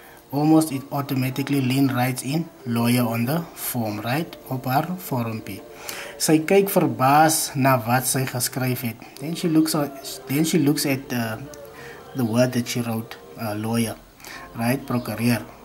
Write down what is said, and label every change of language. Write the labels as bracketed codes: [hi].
[en] Almost automatically Lien writes in lawyer on the form, right? [af] Op haar vormpie. Sy kyk verbaas na wat sy geskryf het. [en] Then she looks at the word that she wrote, lawyer, right? Prokureer.